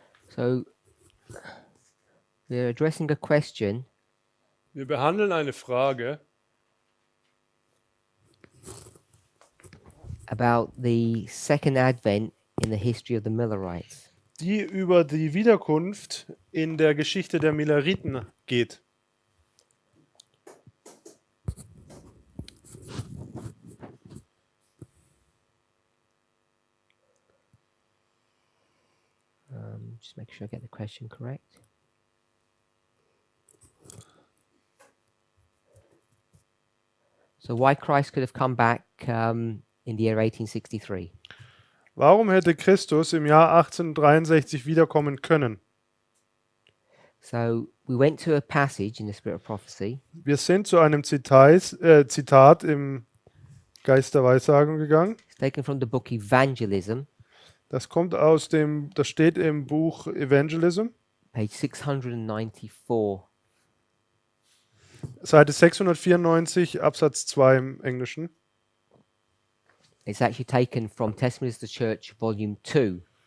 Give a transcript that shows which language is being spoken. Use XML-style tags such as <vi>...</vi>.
<en>So we're addressing a question</en> <de>Wir behandeln eine Frage</de> <en>about the second advent in the history of the Millerites.</en> <de>die über die Wiederkunft in der Geschichte der Milleriten geht.</de> <en>Just make sure I get the question correct. So why Christ could have come back in the year 1863?</en> <de>Warum hätte Christus im Jahr 1863 wiederkommen können?</de> <en>So we went to a passage in the Spirit of Prophecy,</en> <de>Wir sind zu einem Zitat im Geist der Weissagung gegangen.</de> <en>it's taken from the book Evangelism,</en> <de>Das steht im Buch Evangelism,</de> <en>page 694.</en> <de>Seite 694, Absatz 2 im Englischen.</de> <en>It's actually taken from Testimonies of the Church, volume 2.</en>